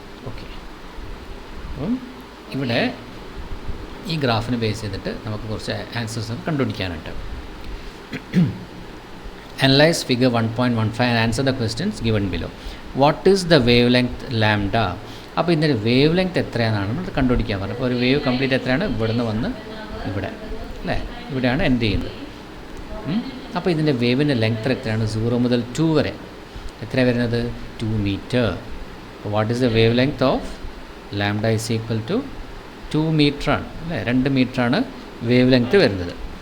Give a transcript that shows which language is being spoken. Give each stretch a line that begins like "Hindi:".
Malayalam: Okay, അപ്പം ഇവിടെ ഈ ഗ്രാഫിനെ ബേസ് ചെയ്തിട്ട് നമുക്ക് കുറച്ച് answers കണ്ടുപിടിക്കാനുണ്ട്.
English: Analyze figure 1.15 and answer the questions given below. What is the wavelength lambda?
Malayalam: അപ്പോൾ ഇതിൻ്റെ വേവ് ലെങ്ത് എത്രയാണെന്നാണ് നമ്മൾ കണ്ടുപിടിക്കാൻ പറഞ്ഞത്. അപ്പോൾ ഒരു വേവ് കംപ്ലീറ്റ് എത്രയാണ്? ഇവിടുന്ന് വന്ന് ഇവിടെ അല്ലേ, ഇവിടെയാണ് എൻഡ് ചെയ്യുന്നത്. അപ്പോൾ ഇതിൻ്റെ വേവിൻ്റെ ലെങ്ത് എത്രയാണ്? 0 മുതൽ 2 വരെ എത്രയാണ് വരുന്നത്? 2 മീറ്റർ.
English: അപ്പോൾ what is the wave length of lambda is equal to 2
Malayalam: മീറ്ററാണ് അല്ലേ, 2 മീറ്ററാണ് വേവ് ലെങ്ത് വരുന്നത്.